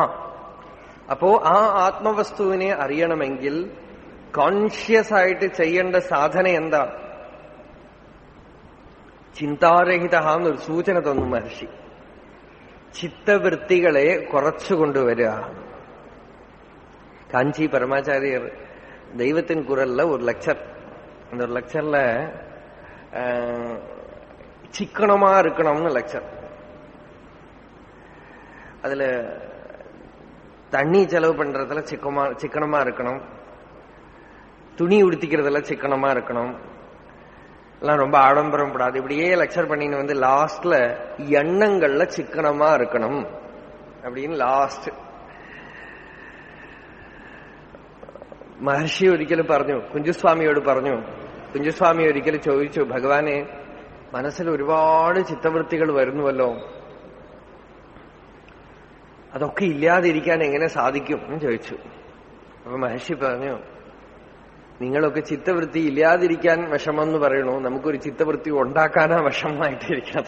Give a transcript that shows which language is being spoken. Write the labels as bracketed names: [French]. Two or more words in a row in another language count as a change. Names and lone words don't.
[Malayalam] അപ്പോ ആ ആത്മവസ്തുവിനെ അറിയണമെങ്കിൽ കോൺഷ്യസ് ആയിട്ട് ചെയ്യേണ്ട സാധന എന്താ? ചിന്താരഹിത എന്നൊരു സൂചന തന്നു മഹർഷി. ചിത്തവൃത്തികളെ കുറച്ചുകൊണ്ടുവരിക. കാഞ്ചി പരമാചാര്യർ ദൈവത്തിൻ [Tamil] കുരல்ல ஒரு லெக்சர். அந்த ஒரு லெக்சர்ல சிக்கனமா இருக்கணும்னு லெக்சர். அதுல தண்ணி செலவு பண்றதுல சிக்கனமா இருக்கணும், துணி உடுத்திக்கிறதுல சிக்கனமா இருக்கணும், எல்லாம் ரொம்ப ஆடம்பரம் படாது. இப்படியே லெக்சர் பண்ணின்னு வந்து லாஸ்ட்ல எண்ணங்கள்ல சிக்கனமா இருக்கணும் அப்படின்னு லாஸ்ட். [Malayalam] മഹർഷി ഒരിക്കലും പറഞ്ഞു, കുഞ്ചുസ്വാമിയോട് പറഞ്ഞു, കുഞ്ചുസ്വാമി ഒരിക്കലും ചോദിച്ചു, ഭഗവാനെ, മനസ്സിൽ ഒരുപാട് ചിത്തവൃത്തികൾ വരുന്നുവല്ലോ, അതൊക്കെ ഇല്ലാതിരിക്കാൻ എങ്ങനെ സാധിക്കും എന്ന് ചോദിച്ചു. അപ്പൊ മഹർഷി പറഞ്ഞു, നിങ്ങളൊക്കെ ചിത്തവൃത്തി ഇല്ലാതിരിക്കാൻ വിഷമെന്ന് പറയണു, നമുക്കൊരു ചിത്തവൃത്തി ഉണ്ടാക്കാനാ വിഷമമായിട്ടിരിക്കാത്ത.